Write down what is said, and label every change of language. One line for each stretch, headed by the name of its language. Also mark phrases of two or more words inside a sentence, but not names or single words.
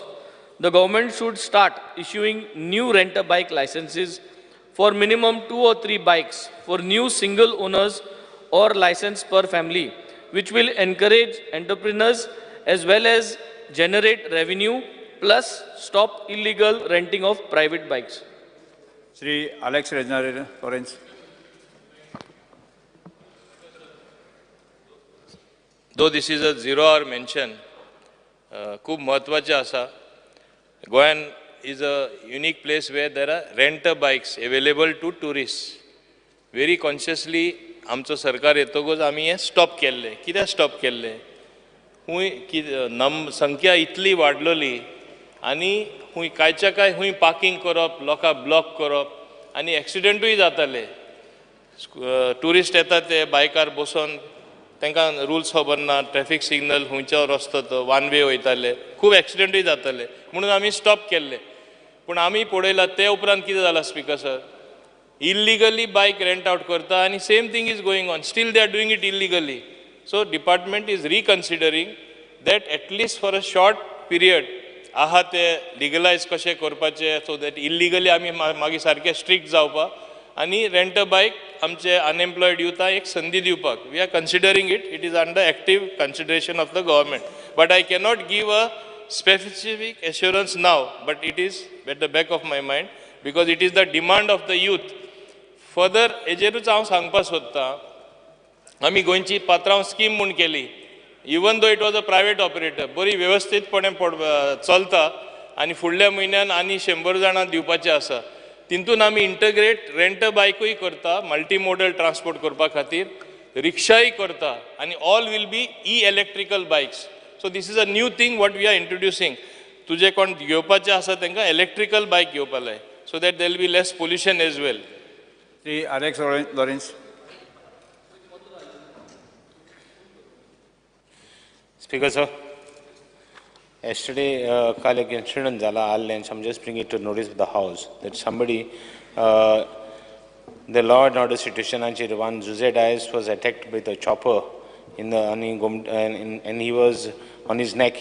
English: The government should start issuing new rent-a-bike licenses for minimum 2 or 3 bikes for new single owners or license per family, which will encourage entrepreneurs as well as generate revenue plus stop illegal renting of private bikes. Sri Alex Reznare Lawrence. Though this is a 0-hour mention,
Konkani: खूब महत्वाचे आसा.
English: Goan is a unique place where there are rent-a-bikes available to tourists. Very consciously,
Konkani: आमचो सरकार येतगोच आमी हे स्टॉप केल्ले. कित्याक स्टॉप केल्ले? हुंय संख्या इतली वाडलेली आनी हुंय कांयच्या काय हुंय पार्किंग करप, लोकांक ब्लॉक करप आनी एक्सिडेंटूय जाताले. टुरिस्ट येतात ते बायकार बसून तांकां रुल्स खबर ना, ट्रॅफिक सिग्नल खंयचो रस्तो तो वन वे वयताले, खूब एक्सिडेंटूय जाताले म्हणून आमी स्टॉप केल्ले. पूण आमी पळयलां ते उपरांत कितें जालां
English: Speaker sir, illegally bike rent out
Konkani: करता आनी
English: same thing is going on, still they are doing it illegally. So department is reconsidering that at least for a short period
Konkani: आहा ते लिगलायज कशें करपाचें,
English: so that illegally
Konkani: आमी मागीर सारके स्ट्रिक्ट जावपा आनी
English: rent a bike
Konkani: आमचे अनएम्प्लॉयड युथाक एक संदी दिवपाक.
English: We are considering it, it is under active consideration of the government. But I cannot give a specific assurance now, but it is at the back of my mind because it is the demand of the youth. Further,
Konkani: हेजेरूच हांव सांगपाक सोदता, आमी गोंयची पात्रांव स्कीम म्हूण केली.
English: Even though it was a private operator,
Konkani: बरी वेवस्थीतपणे चलता आनी फुडल्या म्हयन्यान आनी 100 जाणां दिवपाचे आसा. तितून आमी
English: integrate rent a
Konkani: बायकूय करता
English: multi modal transport
Konkani: करपा खातीर रिक्षाय करता आनी
English: all will be electrical bikes. So this is a new thing what we are introducing.
Konkani: तुजे कोण घेवपाचे आसा तांकां
English: electrical bike
Konkani: घेवपा जाय
English: so that there will be less pollution as well.
Konkani: श्री Alex Lawrence.
English: Speaker, sir.
Konkani: Yesterday, kal ek incident zala Al-Lens.
English: I'm just bringing it to notice of the House that somebody, the law and order situation, one Zuzé Dias was attacked with a chopper in the and he was on his neck.